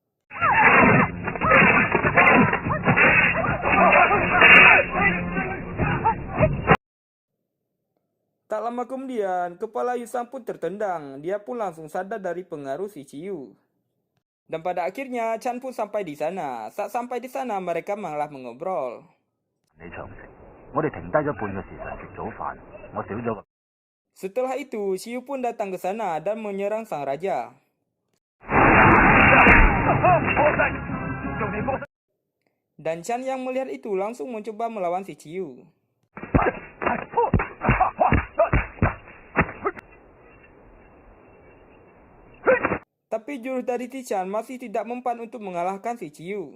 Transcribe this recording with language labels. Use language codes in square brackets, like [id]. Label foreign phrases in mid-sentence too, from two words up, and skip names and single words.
[id] Tak lama kemudian, kepala Yusang pun tertendang. Dia pun langsung sadar dari pengaruh si Ciu. Dan pada akhirnya, Chan pun sampai di sana. Saat sampai di sana, mereka malah mengobrol. [yue] 你長食，我哋停低咗半個時辰食早飯，我少咗個。 [id] Setelah itu, Ciu pun datang ke sana dan menyerang sang raja. Dan Chan yang melihat itu langsung mencoba melawan si Ciu. Tapi jurus dari si Chan masih tidak mempan untuk mengalahkan si Ciu.